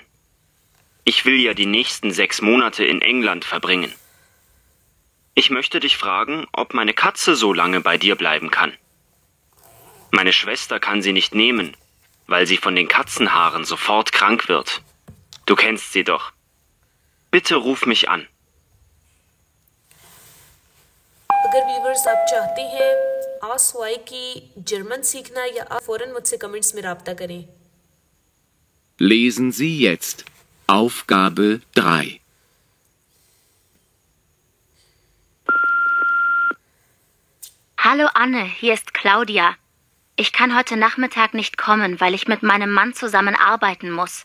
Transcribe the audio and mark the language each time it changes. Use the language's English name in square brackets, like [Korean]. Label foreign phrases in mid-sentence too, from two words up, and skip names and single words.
[German] Ich will ja die nächsten 6 Monate in England verbringen. Ich möchte dich fragen, ob meine Katze so lange bei dir bleiben kann. Meine Schwester kann sie nicht nehmen, weil sie von den Katzenhaaren sofort krank wird. Du kennst sie doch. Bitte ruf mich an. [Urdu] اگر ویورز آپ چاہتے ہیں آواز کی جرمن سیکھنا یا آپ فوراً مجھ سے کمنٹس میں رابطہ کریں. [German] Lesen Sie jetzt Aufgabe 3. Hallo Anne, hier ist Claudia. Ich kann heute Nachmittag nicht kommen, weil ich mit meinem Mann zusammen arbeiten muss.